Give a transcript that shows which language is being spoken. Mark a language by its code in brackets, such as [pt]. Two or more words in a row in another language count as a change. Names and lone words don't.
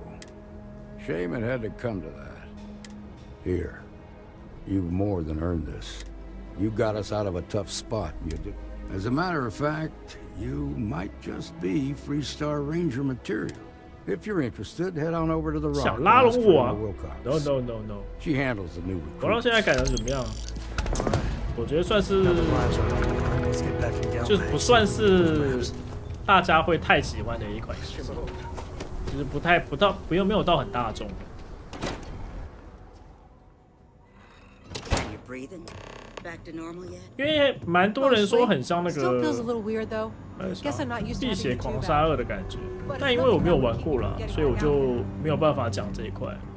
[en] Shame it had to come to that. Here, you've more than earned this. You got us out of a tough spot, you did. As a matter of fact, you might just be Freestar Ranger material. If you're interested, head on over to the Rock. [zh] 想拉拢我啊 Wilcox. [en] ？No no no no。 She handles the new [zh] 我到现在改的怎么样？我觉得算是，就是不算是大家会太喜欢的一款游戏，就是没有到很大众。因为蛮多人说很像那个《碧血狂杀2》的感觉，但因为我没有玩过啦，所以我就没有办法讲这一块。